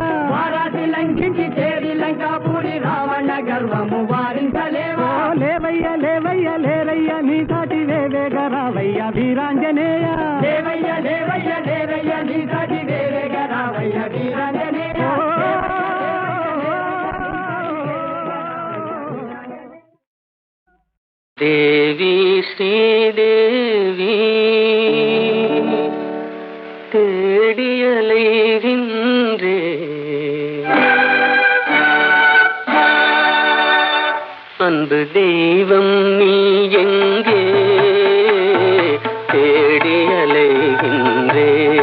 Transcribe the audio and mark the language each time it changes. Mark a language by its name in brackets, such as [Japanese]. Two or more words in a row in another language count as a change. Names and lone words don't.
[Telugu] వారాటి లంఘించి చేరి లంకాపురి రావణ గర్వము వారించలేవా లేవయ్య లేవయ్య లేరయ్య నీ సాటి వేవేగరావయ్య వీరాంజనేయ లేవయ్య లేవయ్య లేరయ్య నీ సాటి వేవేగరావయ్య వీరాంజనేయ [Tamil] தேவி ஸ்ரீதேவி தேடியலைகின்றே அன்பு தெய்வம் நீ எங்கே தேடியலைகின்றே